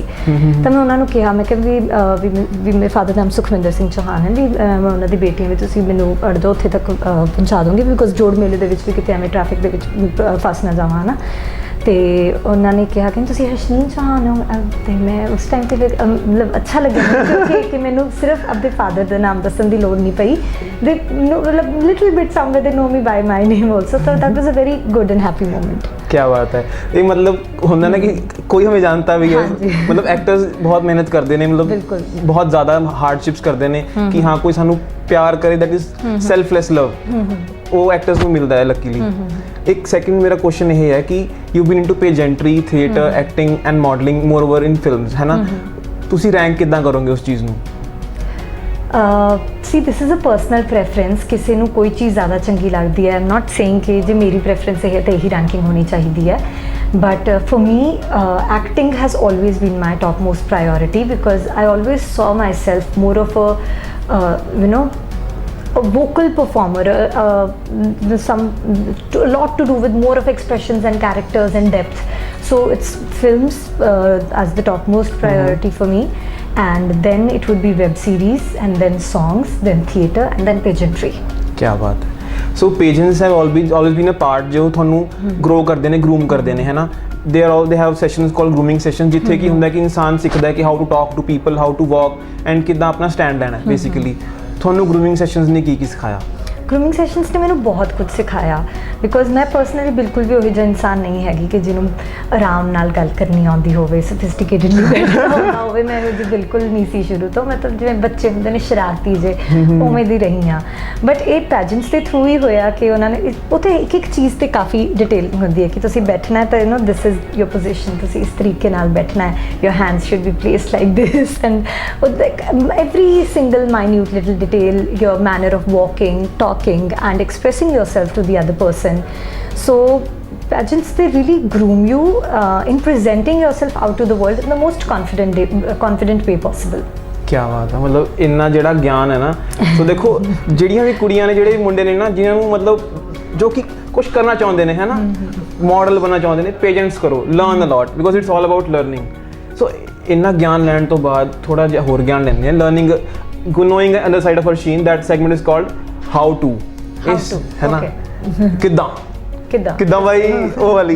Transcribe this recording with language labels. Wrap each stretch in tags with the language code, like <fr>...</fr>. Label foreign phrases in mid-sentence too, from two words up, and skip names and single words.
<pa>ਤਾਂ ਮੈਂ ਉਹਨਾਂ ਨੂੰ ਕਿਹਾ, ਮੈਂ ਕਿਹਾ ਵੀ ਮੇਰੇ ਫਾਦਰ ਨਾਮ ਸੁਖਵਿੰਦਰ ਸਿੰਘ ਚੌਹਾਨ ਹੈ, ਵੀ ਮੈਂ ਉਹਨਾਂ ਦੀ ਬੇਟੀ ਹਾਂ, ਵੀ ਤੁਸੀਂ ਮੈਨੂੰ ਅੜਦੋ ਉੱਥੇ ਤੱਕ ਪਹੁੰਚਾ ਦੋਗੇ, ਬਿਕੋਜ਼ ਜੋੜ ਮੇਲੇ ਦੇ ਵਿੱਚ ਵੀ ਕਿਤੇ ਐਵੇਂ ਟ੍ਰੈਫਿਕ ਦੇ ਵਿੱਚ ਫਸ ਨਾ ਜਾਵਾਂ ਨਾ। ਅਤੇ ਉਹਨਾਂ ਨੇ ਕਿਹਾ ਕਿ ਤੁਸੀਂ ਹਰਸ਼ਨੀਨ ਚੌਹਾਨ ਹੋ, ਅਤੇ ਮੈਂ ਉਸ ਟਾਈਮ 'ਤੇ ਫਿਰ ਮਤਲਬ ਅੱਛਾ ਲੱਗਿਆ ਕਿ ਮੈਨੂੰ ਸਿਰਫ ਆਪਣੇ ਫਾਦਰ ਦਾ ਨਾਮ ਦੱਸਣ ਦੀ ਲੋੜ ਨਹੀਂ ਪਈ।</pa> <en>they ਮਤਲਬ little bit somewhere they know me by my name also, ਤਾਂ that was a very good and happy moment।</en> <hi>क्या बात है। ये मतलब होता ना कि कोई हमें जानता भी है, मतलब एक्टर्स बहुत मेहनत करते हैं, मतलब बहुत ज़्यादा हार्डशिप्स करते हैं कि हाँ कोई</hi> <pa>ਸਾਨੂੰ ਪਿਆਰ ਕਰੇ,</pa> <en>that is selfless love,</en> <hi>वो एक्टर्स को मिलता है लकीली। एक सेकंड मेरा क्वेश्चन ये है कि</hi> <en>you been into pageantry, theatre, acting and modelling more over in films,</en> <hi>है ना,</hi> <pa>ਤੁਸੀਂ ਰੈਂਕ ਕਿੱਦਾਂ ਕਰੋਗੇ ਉਸ ਚੀਜ਼ ਨੂੰ?</pa> <en>see this is a personal preference,</en> <pa>ਕਿਸੇ ਨੂੰ ਕੋਈ ਚੀਜ਼ ਜ਼ਿਆਦਾ ਚੰਗੀ ਲੱਗਦੀ ਹੈ।</pa> <en>I am not saying</en> <pa>ਕਿ ਜੇ ਮੇਰੀ ਪ੍ਰੈਫਰੈਂਸ ਹੈ ਤਾਂ ਇਹੀ ਰੈਂਕਿੰਗ ਹੋਣੀ ਚਾਹੀਦੀ ਹੈ,</pa> <en>but for me acting has always been my topmost priority because I always saw myself more of a vocal performer, a lot to do with more of expressions and characters and depth. So it's films as the topmost priority for me, and then it would be web series, and then songs, then theatre, and then pageantry.</en> <hi>क्या बात है।</hi> <en>So pageants have always been a part</en> <pa>जो ਤੁਹਾਨੂੰ grow ਕਰਦੇ ਨੇ, groom ਕਰਦੇ ਨੇ,</pa> <hi>है ना।</hi> <en>they have sessions called grooming sessions,</en> <pa>ਜਿੱਥੇ ਕੀ ਹੁੰਦਾ ਕਿ ਇਨਸਾਨ ਸਿੱਖਦਾ ਕਿ</pa> <en>how to talk to people, how to walk, and</en> <pa>ਕਿੱਦਾਂ ਆਪਣਾ ਸਟੈਂਡ ਲੈਣਾ basically। ਤੁਹਾਨੂੰ</pa> <en>grooming sessions</en> <pa>ਨੇ ਕੀ ਸਿਖਾਇਆ?</pa> <en>grooming sessions</en> <pa>ਨੇ ਮੈਨੂੰ ਬਹੁਤ ਕੁਝ ਸਿਖਾਇਆ, ਬਿਕੋਜ਼ ਮੈਂ ਪਰਸਨਲੀ ਬਿਲਕੁਲ ਵੀ ਉਹੀ ਜਿਹਾ ਇਨਸਾਨ ਨਹੀਂ ਹੈਗੀ ਕਿ ਜਿਹਨੂੰ ਆਰਾਮ ਨਾਲ ਗੱਲ ਕਰਨੀ ਆਉਂਦੀ ਹੋਵੇ, ਸਫਿਸਟੀਕੇਟਡਲੀ ਬੈਠਣਾ ਆਉਂਦਾ ਹੋਵੇ। ਮੈਂ ਇਹੋ ਜਿਹੀ ਬਿਲਕੁਲ ਨਹੀਂ ਸੀ ਸ਼ੁਰੂ ਤੋਂ, ਮਤਲਬ ਜਿਵੇਂ ਬੱਚੇ ਹੁੰਦੇ ਨੇ ਸ਼ਰਾਰਤੀ ਜੇ, ਉਵੇਂ ਦੀ ਰਹੀ ਹਾਂ। ਬਟ ਇਹ ਪੈਜੈਂਟਸ ਦੇ ਥਰੂ ਹੀ ਹੋਇਆ ਕਿ ਉਹਨਾਂ ਨੇ ਉੱਥੇ ਇੱਕ ਇੱਕ ਚੀਜ਼ 'ਤੇ ਕਾਫੀ ਡਿਟੇਲ ਹੁੰਦੀ ਹੈ ਕਿ ਤੁਸੀਂ ਬੈਠਣਾ ਹੈ ਤਾਂ</pa> <en>you know this is your position,</en> <pa>ਤੁਸੀਂ ਇਸ ਤਰੀਕੇ ਨਾਲ ਬੈਠਣਾ ਹੈ,</pa> <en>your hands should be placed like this, and every single minute little detail, your manner of walking, talking and expressing yourself to the other person. So pageants, they really groom you in presenting yourself out to the world in the most confident way possible.</en> <hi>क्या बात है।</hi> <pa>ਮਤਲਬ ਇੰਨਾ ਜਿਹੜਾ ਗਿਆਨ ਹੈ ਨਾ, ਸੋ ਦੇਖੋ ਜਿਹੜੀਆਂ ਵੀ ਕੁੜੀਆਂ ਨੇ, ਜਿਹੜੇ ਵੀ ਮੁੰਡੇ ਨੇ ਨਾ, ਜਿਨ੍ਹਾਂ ਨੂੰ ਮਤਲਬ ਜੋ ਕਿ ਕੁਝ ਕਰਨਾ ਚਾਹੁੰਦੇ ਨੇ, ਹੈ ਨਾ, ਮਾਡਲ ਬਣਨਾ ਚਾਹੁੰਦੇ ਨੇ, ਪੇਜੈਂਟਸ ਕਰੋ,</pa> <en>learn a lot, because it's all about learning.</en> <pa>ਸੋ ਇੰਨਾ ਗਿਆਨ ਲੈਣ ਤੋਂ ਬਾਅਦ ਥੋੜਾ ਜਿਹਾ ਹੋਰ ਗਿਆਨ ਲੈਂਦੇ ਆ,</pa> <en>learning, knowing other side of Harsheen, that segment is called how to,</en> <pa>ਇਸ ਹੈ ਨਾ, ਕਿੱਦਾਂ ਬਾਈ ਉਹ ਵਾਲੀ।</pa>